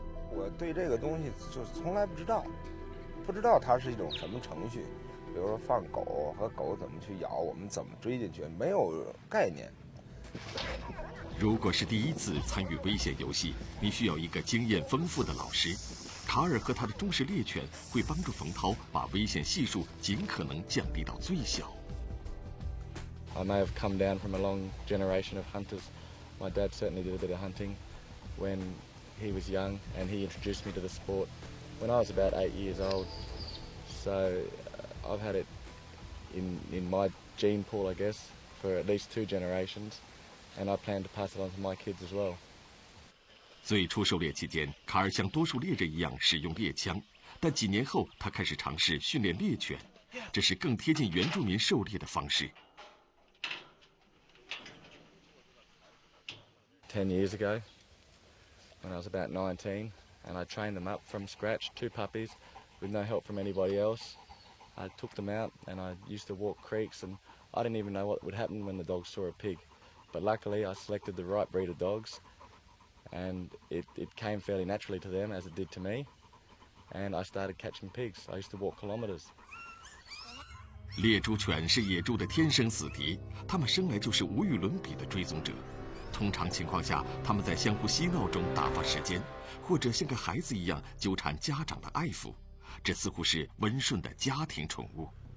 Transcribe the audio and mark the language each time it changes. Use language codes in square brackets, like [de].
[zh] 我对这个东西就从来不知道它是一种什么程序，比如说放狗和狗怎么去咬，我们怎么追进去，没有概念。如果是第一次参与危险游戏，你需要一个经验丰富的老师。卡尔和他的忠实猎犬会帮助冯涛把危险系数尽可能降低到最小。 [en] I may have come down from a long generation of hunters. My dad certainly did a bit of hunting when he was young, and he introduced me to the sport when I was about 8 years old. So I've had it in my gene pool, I guess, for at least 2 generations, and I plan to pass it on to my kids as well. [zh] 最初狩猎期间，卡尔像多数猎人一样使用猎枪，但几年后他开始尝试训练猎犬，这是更贴近原住民狩猎的方式。 [en] 10 years ago, when I was about 19, and I trained them up from scratch, 2 puppies, with no help from anybody else. I took them out, and I used to walk creeks, and I didn't even know what would happen when the dogs saw a pig. But luckily, I selected the right breed of dogs, and it came fairly naturally to them, as it did to me, and I started catching pigs. I used to walk kilometers. [zh] 猎猪犬是野猪的天生死敌，它们生来就是无与伦比的追踪者。通常情况下，他们在相互嬉闹中打发时间，或者像个孩子一样纠缠家长的爱抚，这似乎是温顺的家庭宠物。